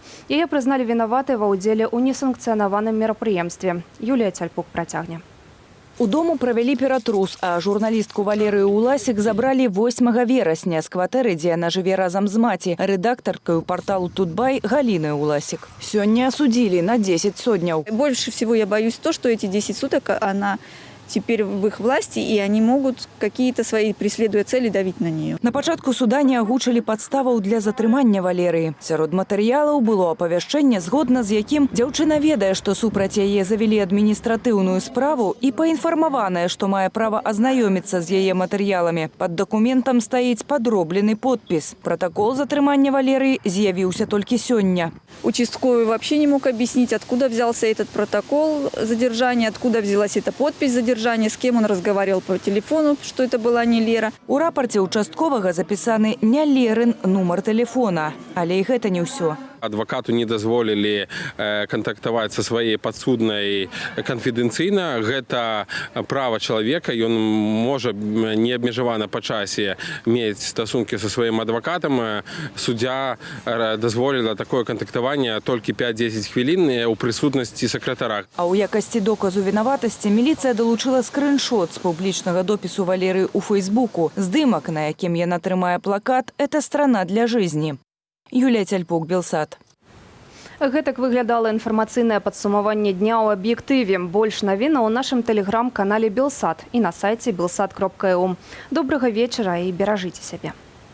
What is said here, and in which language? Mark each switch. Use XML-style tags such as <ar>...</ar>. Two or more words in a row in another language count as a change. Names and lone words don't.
<be>Яе прызналі вінаватай ва ўдзеле ў несанкцыянаваным мерапрыемстве. Юлія Цяльпук працягне. У дому правялі ператрус, а журналістку Валерыю Уласік забралі 8 верасня з кватэры, дзе яна жыве разам з маці, рэдактаркаю парталу «Тутбай» Галіны Уласік. Сёння асудзілі на 10 сотняў.</be> <ru>Больше всего я боюсь то, что эти 10 суток она теперь в их власти, и они могут какие-то свои, преследуя цели, давить на нее.</ru> <be>На пачатку суда не агучылі падставаў для затрымання Валерыі. Сярод матэрыялаў было апавяшчэнне, згодна з якім дзяўчына ведае, што супраць яе завялі адміністратыўную справу і паінфармаваная, што мае права азнаёміцца з яе матэрыяламі. Пад дакументам стаіць падроблены подпіс. Протакол затрымання Валерыі з'явіўся толькі сёння.</be> <ru>Участковый вообще не мог объяснить, откуда взялся этот протокол задержания, откуда взялась эта подпись задержания, с кем он разговаривал по телефону, что это была не Лера.</ru> <be>У рапорце участковага запісаны не Лерын нумар телефона, але і гэта не ўсё. Адвакату не дазволілі кантактаваць са сваёй падсуднай канфідэнцыйна. Гэта права чалавека. Ён можа неабмежавана па часе мець стасункі са сваім адвакатам. Суддзя дазволіла такое кантактаванне толькі 5-10 хвілін у прысутнасці сакратара. А ў якасці доказу вінаватасці міліцыя далучыла скрыншот з публічнага допісу Валерыі ў Фейсбуку. Здымак, на якім яна трымае плакат</be> <ru>«Это страна для жизни».</ru> <be>Юлія Цяльпук, Белсат. Гэтак выглядала інфармацыйнае падсумаванне дня ў аб'ектыве. Больш навінаў у нашым тэлеграм-канале Белсат і на сайце belsat.eu. Добрага вечара і беражыце сябе.</be>